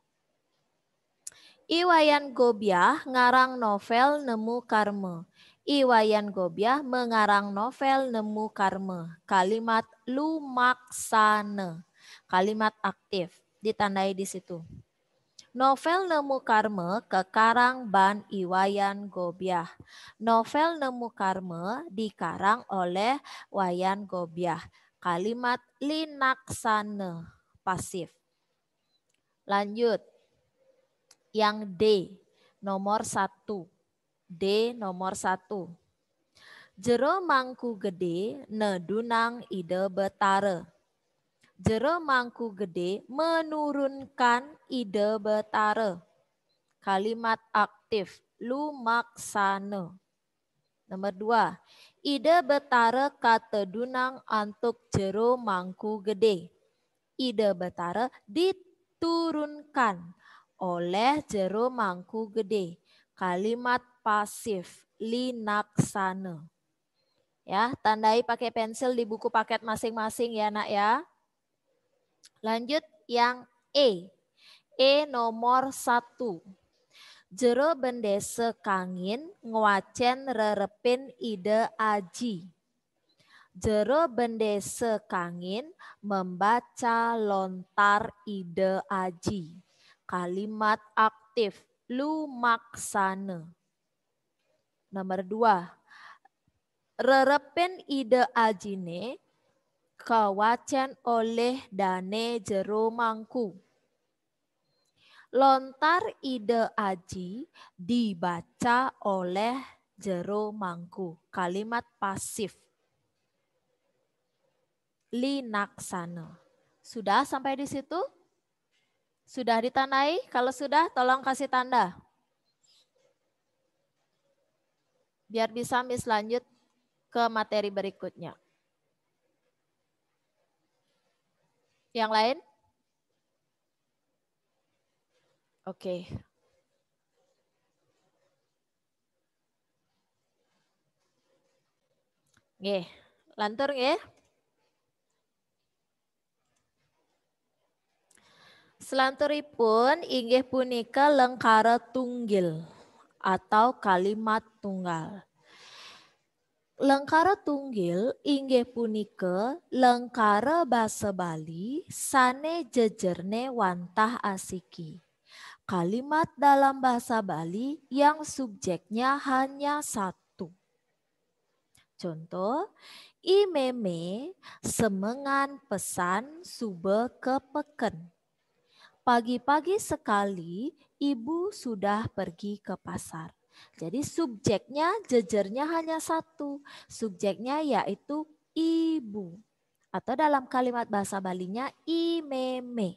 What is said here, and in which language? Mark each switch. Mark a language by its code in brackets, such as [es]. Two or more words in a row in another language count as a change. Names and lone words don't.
[ban] Iwayan Gobiah ngarang novel Nemu Karma. [id] Iwayan Gobiah mengarang novel Nemu Karma. Kalimat lumaksana. Kalimat aktif. Ditandai di situ. [ban] Novel Nemu Karma kekarang ban Iwayan Gobiah. [id] Novel Nemu Karma dikarang oleh Wayan Gobiah. Kalimat linaksana. Pasif. Lanjut. Yang D nomor 1. D nomor 1. [ban] Jero mangku gede nedunang ide betare. [id] Jero mangku gede menurunkan ide betara. Kalimat aktif lumaksana. Nomor 2. [ban] Ide betara kata dunang antuk jero mangku gede. [id] Ide betara diturunkan oleh jero mangku gede. Kalimat pasif linaksana. Ya, tandai pakai pensil di buku paket masing-masing ya, Nak ya. Lanjut yang E. E nomor 1. [ban] Jero bendese kangin ngwacen rerepin ide aji. [id] Jero bendese kangin membaca lontar ide aji. Kalimat aktif lumaksana. Nomor 2. [ban] Rerepin ide ajine kawacen oleh dane jero mangku. [id] Lontar ide aji dibaca oleh jero mangku. Kalimat pasif. Linaksana. Sudah sampai di situ? Sudah ditandai? Kalau sudah tolong kasih tanda. Biar bisa Miss lanjut ke materi berikutnya. Yang lain? Oke. [ban] Nggih, lantur nggih. Selanturipun inggih punika lengkara tunggil [id] atau kalimat tunggal. [ban] Lengkara tunggil inggih punika lengkara basa Bali sane jejerne wantah asiki. [id] Kalimat dalam bahasa Bali yang subjeknya hanya satu. Contoh, [ban] imeme semengan pesan sube kepeken. [id] Pagi-pagi sekali ibu sudah pergi ke pasar. Jadi subjeknya jejernya hanya satu. Subjeknya yaitu ibu. Atau dalam kalimat bahasa Balinya imeme.